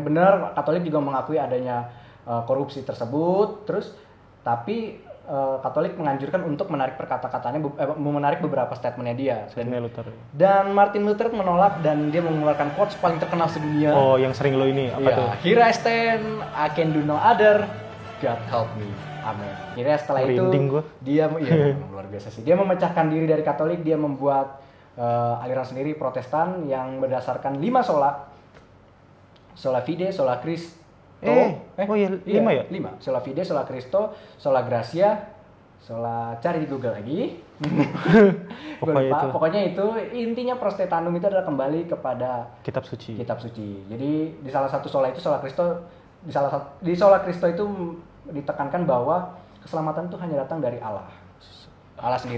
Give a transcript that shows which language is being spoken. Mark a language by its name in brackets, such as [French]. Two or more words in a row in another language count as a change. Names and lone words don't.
[Indonesian] Benar, Katolik juga mengakui adanya korupsi tersebut. Terus tapi Katolik menganjurkan untuk menarik menarik beberapa statementnya dia. Dan Martin Luther menolak dan dia mengeluarkan quotes paling terkenal sedunia. Oh, yang sering lo ini apa tuh? [English] Here I stand, I can do no other. God help me. [Indonesian] Amin. Akhirnya setelah itu dia luar biasa sih. Dia memecahkan diri dari Katolik, dia membuat aliran sendiri Protestan yang berdasarkan 5 sola. [Latin] Sola fide, sola Christo. [Indonesian] 5 ya? [Latin] 5. Sola fide, sola Christo, sola gratia, Sola [Indonesian] cari di Google lagi. Pokoknya itu. Pokoknya itu intinya Protestanum itu adalah kembali kepada Kitab suci. kitab suci. Jadi di salah satu sola itu [Latin] sola Kristo, [Indonesian] di [Latin] sola Kristo [Indonesian] itu ditekankan bahwa keselamatan itu hanya datang dari Allah. Allah sendiri.